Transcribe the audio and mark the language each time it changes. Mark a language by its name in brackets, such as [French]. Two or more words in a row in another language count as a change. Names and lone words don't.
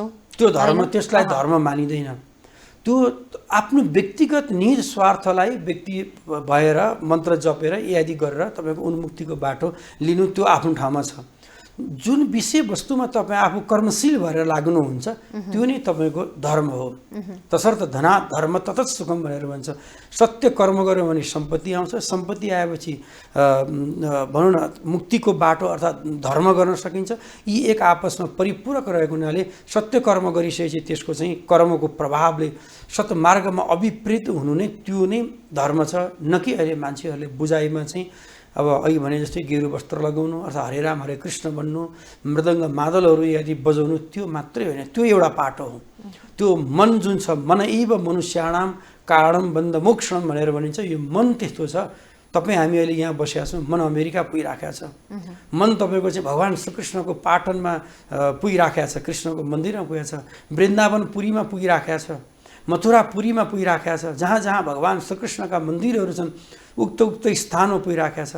[Nepali] त्यो धर्म, त्यसलाई धर्म मानिँदैन। त्यो आफ्नो व्यक्तिगत निज स्वार्थलाई व्यक्ति भएर मन्त्र जपेर इत्यादि गरेर तपाईँको उन्मुक्तिको बाटो लिनु त्यो आफ्नो ठाउँमा छ। जुन विषयवस्तुमा तपाईँ आफू कर्मशील भएर लाग्नुहुन्छ त्यो नै तपाईँको धर्म हो। तसर्थ [Sanskrit] धना धर्म ततत् सुखम [Nepali] भनेर भन्छ। सत्य कर्म गर्यो भने सम्पत्ति आउँछ, सम्पत्ति आएपछि भनौँ न मुक्तिको बाटो अर्थात् धर्म गर्न सकिन्छ। यी एक आपसमा परिपूरक रहेको हुनाले सत्य कर्म गरिसकेपछि त्यसको चाहिँ कर्मको प्रभावले सत्मार्गमा अभिप्रेत हुनु नै त्यो नै धर्म छ, न कि अहिले मान्छेहरूले बुझाइमा चाहिँ अब अघि भने जस्तै गेरु वस्त्र लगाउनु अर्थात् हरे राम हरे कृष्ण भन्नु, मृदङ्ग मादलहरू यदि बजाउनु त्यो मात्रै होइन, त्यो एउटा पाटो हो। त्यो मन जुन छ, [Sanskrit] मन एव मनुष्याणाम कारणम बन्ध मोक्षम [Nepali] भनेर भनिन्छ। यो मन त्यस्तो छ। तपाईँ हामी अहिले यहाँ बसेका छौँ, मन अमेरिका पुगिराखेको छ। मन तपाईँको चाहिँ भगवान् श्रीकृष्णको पाटनमा पुगिराखेको छ, कृष्णको मन्दिरमा पुगेको छ, वृन्दावन पुरीमा पुगिराखेको छ, मथुरा पुरीमा पुगिराखेको छ। जहाँ जहाँ भगवान् श्रीकृष्णका मन्दिरहरू छन् उक्त स्थानमा पुगिराखेको छ।